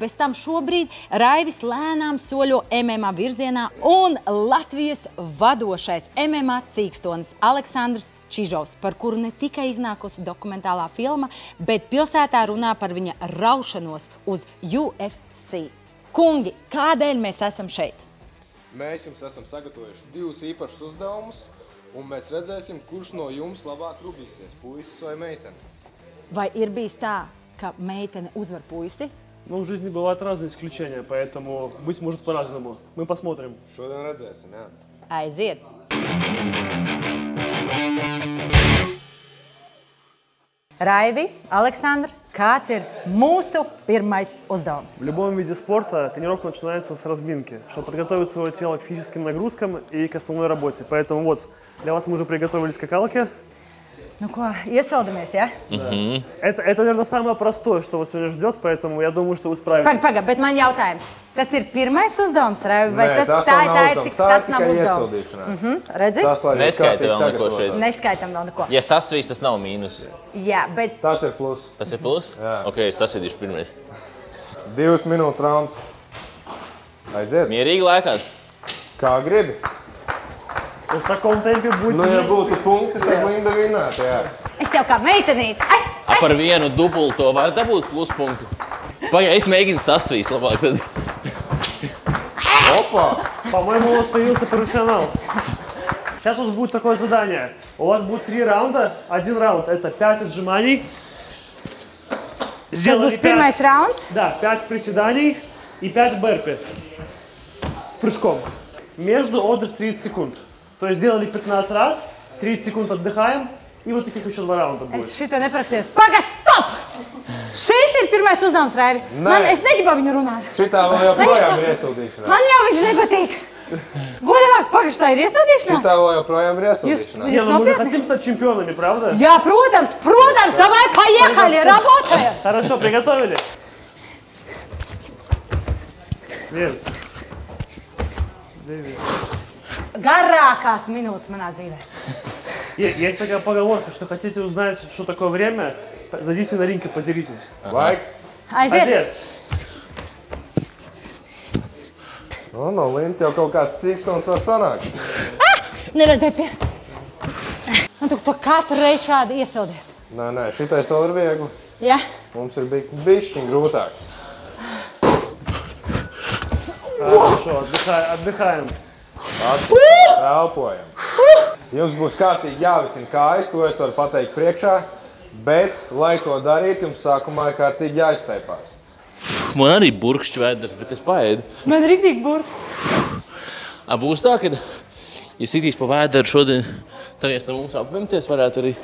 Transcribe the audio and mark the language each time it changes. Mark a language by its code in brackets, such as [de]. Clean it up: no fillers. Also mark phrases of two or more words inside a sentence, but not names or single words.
[lv] Bez tam šobrīd Raivis lēnām soļo MMA virzienā, un Latvijas vadošais MMA cīkstonis Aleksandrs Čižovs, par kuru ne tikai iznākusi dokumentālā filma, bet pilsētā runā par viņa raušanos uz UFC. Kungi, kādēļ mēs esam šeit? Mēs jums esam sagatavojuši 2 īpašus uzdevumus, un mēs redzēsim, kurš no jums labāk rubīsies, puisis vai meitene. Vai ir bijis tā, ka meitene uzvar puisi? [ru] Ну, в жизни бывают разные исключения, поэтому быть может по-разному. Мы посмотрим. [lv] Šodien redzēsim, jā. Aiziet! Raivi, Aleksandr, kāds ir mūsu pirmais uzdevums? [ru] В любом виде спорта тренировка начинается с разминки, чтобы подготовить свое тело к физическим нагрузкам и к основной работе. Поэтому вот, для вас мы уже приготовили скакалки. [lv] Nu ko, iesildamies, ja? [ru] Да. Это, наверное, самое простое, что вас сегодня ждет, поэтому я думаю, что вы справитесь. [lv] Paga, bet man jautājums. Tas ir pirmais uzdevums, Raivi, vai Nē, tas nav uzdevums. Redzi? Neskaita vēl neko šeit. Neskaitam vēl neko. Ja sasvīs, tas nav mīnus. Jā, bet... Tas ir plus. Tas ir plus? Jā. Ok, es sasēdīšu pirmais. 2 minūtes rauns. Aiziet. Mierīgi lēkāt? Kā gribi. [ru] В таком темпе будет... [lv] Nu, ja būtu punkti, tad Linda vinnētu, jā. Es tev kā meitenīt. Par vienu dubulto var dabūt pluspunktu. Pagaid, es mēģinu sasvīst labāk tad. [ru] Опа! По-моему, у вас появился профессионал. Сейчас у вас будет такое задание. У вас будет 3 раунда. 1 раунд – это 5 отжиманий. [lv] Tas būs pirmais rauns? [ru] Да, 5 приседаний и 5 бёрпи с прыжком. Между отдых 30 секунд. То есть сделали 15 раз, 30 секунд отдыхаем, и вот таких еще 2 раунда будет. [lv] Es šito neprakstījos. Paga, stop! Šis ir pirmais uzdevums, Raivi. Es negribu viņu runāt. Šitā vēl joprojām ir iesildīšanās. Man jau viņš nepatīk. Godavārds, pagaši, tā ir iesildīšanās? Šitā vēl joprojām ir iesildīšanās. [ru] Не, ну мы же хотим стать чемпионами, правда? [lv] Jā, protams, [ru] давай поехали, работаем. Хорошо, приготовились? [lv] Viens. Divi. Garākās minūtes manā dzīvē. [ru] Есть такая поговорка, что хотите узнать, что такое время, зайдите на ринг и поделитесь. [lv] Laiks. Aiziet. No Linds jau kaut kāds cīkstons var sanākt. Neredzēju pie. Un tu katru reizi šādi iesildies. Nē, šitais vēl ir viegli. Jā? Mums ir bišķiņ grūtāk. [ru] Хорошо, отдыхаем. [lv] Elpojam. Jums būs kārtīgi jāvicina kājas, to es varu pateikt priekšā, bet, lai to darītu, jums sākumā ir kārtīgi jāiztaipās. Man arī burkšķi vēders, bet es paēdu. Man riktīgi burkst. Būs tā, ka, ja sitīs pa vēderu šodien, tagad ar mums apvimties varētu arī.